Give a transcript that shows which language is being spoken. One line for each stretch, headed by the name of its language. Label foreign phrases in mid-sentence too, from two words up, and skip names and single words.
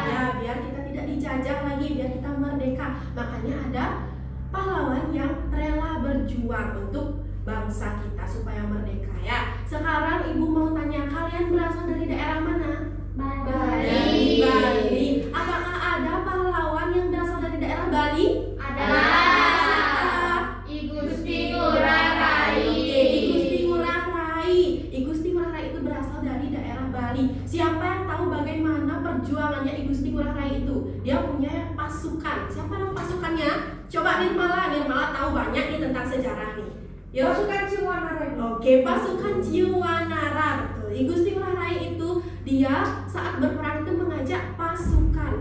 Indonesian: Ya, biar kita tidak dijajah lagi, biar kita merdeka. Makanya ada pahlawan yang rela berjuang untuk bangsa kita supaya merdeka ya. Sekarang Ibu mau tanya, kalian berasal dari daerah mana? Bali. Bali. Apakah ada pahlawan yang berasal dari daerah Bali? Ada. I Gusti Ngurah Rai. Oke, I Gusti Ngurah Rai. I Gusti Ngurah Rai itu berasal dari daerah Bali. Siapa yang tahu bagaimana perjuangannya I Gusti Ngurah Rai itu? Dia punya pasukan. Siapa nama pasukannya? Coba Nirmala tahu banyak nih tentang sejarah nih. Yuk. Pasukan Ciwanara. Oke, pasukan Ciwanara. Betul. I Gusti Ngurah Rai itu dia saat berperang itu mengajak pasukan.